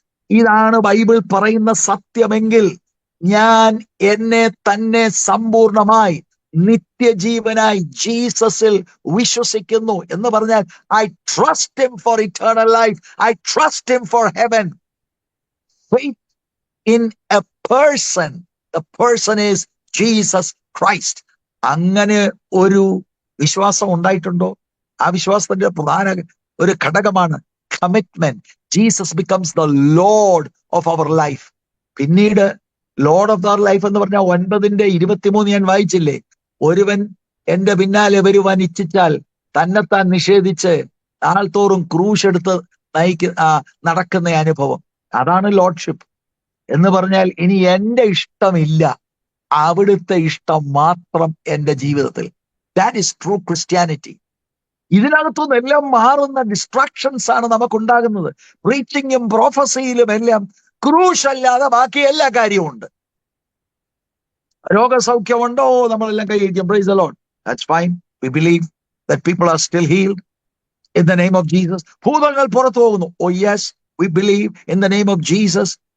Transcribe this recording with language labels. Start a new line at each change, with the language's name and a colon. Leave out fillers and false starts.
Malayalam: ഇതാണ് ബൈബിൾ പറയുന്ന സത്യമെങ്കിൽ ഞാൻ എന്നെ തന്നെ സമ്പൂർണമായി നിത്യജീവനായി ജീസസിൽ വിശ്വസിക്കുന്നു എന്ന് പറഞ്ഞാൽ
English: I trust him for eternal life, I trust him for heaven. faith in a person. The person is Jesus Christ.
Malayalam: അങ്ങനെ ഒരു വിശ്വാസം ഉണ്ടായിട്ടുണ്ടോ? ആ വിശ്വാസത്തിന്റെ പ്രധാന ഒരു ഘടകമാണ് commitment.
English: Jesus becomes the lord of our life. പിന്നീട് lord of our life
Malayalam: എന്ന് പറഞ്ഞാൽ 9:23 ഞാൻ വായിച്ചില്ലേ? ഒരുവൻ എന്റെ പിന്നാലെ വരുവാൻ ഇച്ഛിച്ചാൽ തന്നെത്താൻ നിഷേധിച്ച് നാൾതോറും ക്രൂശ് എടുത്ത് നടക്കുന്ന അനുഭവം. അതാണ് ലോർഡ്ഷിപ്പ് എന്ന് പറഞ്ഞാൽ ഇനി എന്റെ ഇഷ്ടമില്ല, അവിടുത്തെ ഇഷ്ടം മാത്രം എന്റെ ജീവിതത്തിൽ.
English: That is true Christianity.
Malayalam: ഇതിനകത്തുനിന്ന് എല്ലാം മാറുന്ന ഡിസ്ട്രാക്ഷൻസ് ആണ് നമുക്കുണ്ടാകുന്നത്. പ്രീച്ചിങ്ങും പ്രൊഫസിയിലും എല്ലാം ക്രൂശ് അല്ലാതെ ബാക്കി എല്ലാ കാര്യവും ഉണ്ട്. രോഗസൗഖ്യമുണ്ടോ? നമ്മളെല്ലാം കൈയിരിക്കും.
English: Praise the lord. That's fine. We believe that people are still healed in the name of Jesus.
Malayalam: ഭൂതങ്ങൾ പുറത്തു പോകുന്നു.
English: Oh yes, we believe in the name of Jesus.